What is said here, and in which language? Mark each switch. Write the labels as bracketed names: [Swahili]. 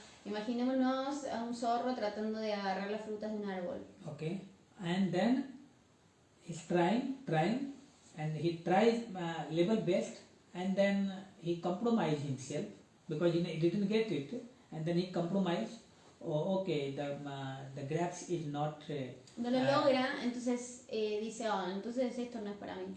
[Spanish] imaginémonos a un zorro tratando de agarrar las frutas de un árbol. [English] Okay, and then he's trying, and he tries level best, and then he compromised himself because he didn't get it, and then he compromised. Oh, okay, the grapes is not. [Spanish] No lo logra, entonces dice, entonces esto no es para mí.